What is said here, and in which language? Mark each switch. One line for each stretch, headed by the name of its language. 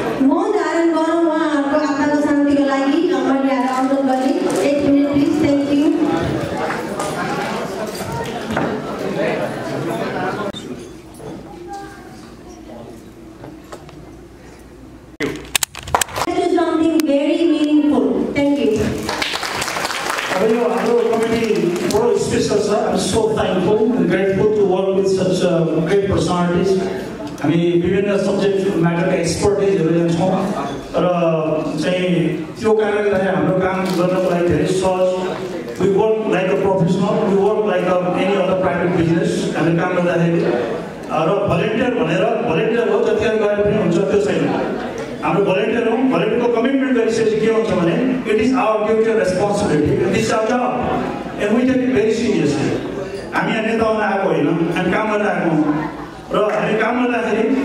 Nepali: मौन धारण गरौँ उहाँहरूको आत्माको शान्तिको लागि मैले यहाँ अनुरोध गरेँ 1 minute
English: Please thank you something very meaningful. Thank you. Our committee was special, sir. I'm so thankful and grateful to work with such great personalities. I mean,
Nepali: विभिन्न
English: subject matter expertise
Nepali: हेरेको छौँ र चाहिँ त्यो कारणले गर्दा हाम्रो काम गर्नको लागि धेरै सहज
English: we work like a professional, we work like any other private business.
Nepali: हामी काम गर्दाखेरि र भलेन्टियर भनेर भलेन्टियर हो जतिखेर गए पनि हुन्छ त्यो छैन हाम्रो भलेन्टियर हो भलेन्टियरको कमिटमेन्ट गरिसकेपछि के हुन्छ भने
English: it is our duty र responsibility it is our job and we take it very seriously
Nepali: हामी यहाँ नेता हुन आएको होइन हामी काम गर्न आएको हौँ र हामी काम गर्दाखेरि